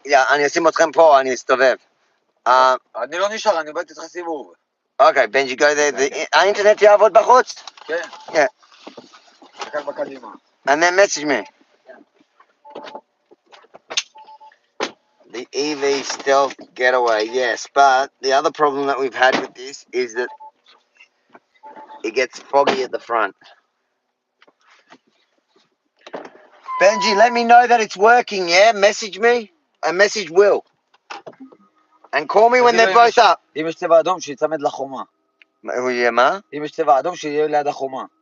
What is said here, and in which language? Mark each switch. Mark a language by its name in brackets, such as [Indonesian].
[Hebrew] אני אשים אתכם פה, אני אסתובב. אני לא נשאר, אני באתי איתך סיבוב. אוקיי, בנג'י, [English] go there. [Hebrew] האינטרנט יעבוד בחוץ? כן. כן. תקל בקדימה. [English] And then message me. The EV stealth getaway, yes. But the other problem that we've had with this is that it gets foggy at the front. Benji, let me know that it's working, yeah? Message me and message Will. And call me when they're both up. [Hebrew] אם יש צבע אדום, שיצמד לחומה. הוא יהיה מה? אם יש צבע אדום, שיהיה ליד החומה.